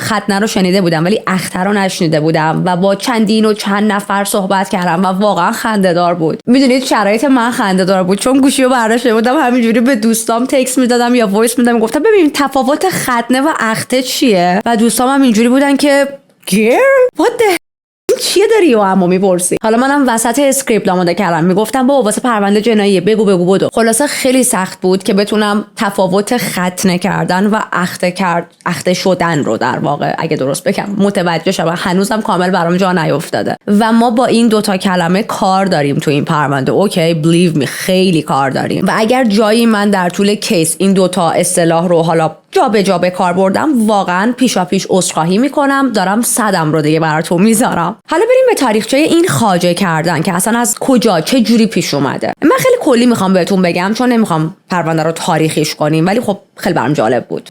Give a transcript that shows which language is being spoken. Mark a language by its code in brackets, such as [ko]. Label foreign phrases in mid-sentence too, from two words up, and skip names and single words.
[fa] ختنه رو شنیده بودم ولی اخته رو نشنیده بودم و با چند نفر صحبت کردم و واقعا خنده‌دار بود. میدونید شرایط من خنده‌دار بود چون گوشی رو برداشته بودم، همینجوری به دوستام تکست میدادم یا وایس میدادم، گفتم ببین تفاوت ختنه و اخته چیه، و دوستام هم اینجوری بودن که [en] girl what the [fa] چیه داری و اما میپرسی. حالا منم وسط اسکریپت آماده کردم میگفتم بابا واسه پرونده جنایی بگو بدو. خلاصه خیلی سخت بود که بتونم تفاوت ختنه کردن و اخته شدن رو در واقع اگه درست بگم متوجه شم. هنوزم کامل برام جا نیافتاده و ما با این دوتا کلمه کار داریم تو این پرونده. اوکی [en] believe me [fa] خیلی کار داریم و اگر جایی من در طول کیس این دوتا اصطلاح رو حالا جا به کار بردم، واقعا پیشاپیش عذرخواهی میکنم، دارم صدم رو دیگه براتون میذارم. حالا بریم به تاریخچه این خواجه کردن که اصلا از کجا چه جوری پیش اومده. من خیلی کلی میخوام بهتون بگم چون نمیخوام پرونده رو تاریخیش کنیم، ولی خب خیلی برام جالب بود.